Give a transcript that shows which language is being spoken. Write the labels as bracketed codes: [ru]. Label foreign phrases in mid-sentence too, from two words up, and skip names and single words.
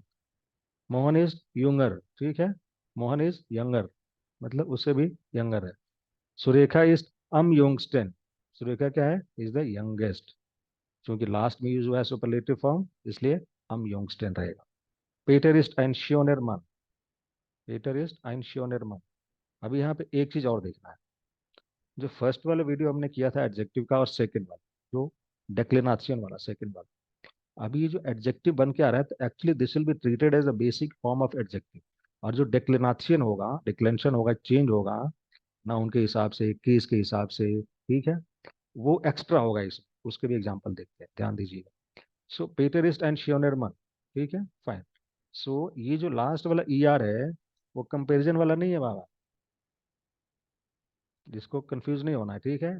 [hi] मोहन [de] ist jünger, [hi] ठीक है, मोहन [en] is younger, [hi] मतलब उससे भी यंगर है। सुरेखा [de] ist jüngsten, [hi] सुरेखा क्या है? [en] is the youngest. [hi] क्योंकि लास्ट में यूज हुआ है [en] superlative form, [hi] इसलिए यंगस्टन रहेगा। [de] Peter ist ein schöner Mann, Peter ist ein schöner Mann. [hi] अभी यहाँ पे एक चीज और देखना है, जो फर्स्ट वाला वीडियो हमने किया था एडजेक्टिव का, और सेकंड वाला जो डेक्लिनेशन वाला सेकंड वाला, अभी ये जो एडजेक्टिव बन के आ रहा है, तो [en] actually this will be treated as a basic form of adjective. [hi] और जो डेक्लिनेशन होगा, डिक्लेंशन होगा, चेंज होगा ना, उनके हिसाब से, केस के हिसाब से, ठीक है, वो एक्स्ट्रा होगा इसमें, उसके भी एग्जांपल देखते हैं, ध्यान दीजिएगा। [de] सो Peter ist ein schöner Mann, [hi] ठीक है, [de] फाइन। [hi] सो ये जो लास्ट वाला ER है, वो कंपैरिजन वाला नहीं है बाबा, जिसको कंफ्यूज नहीं होना है, ठीक है।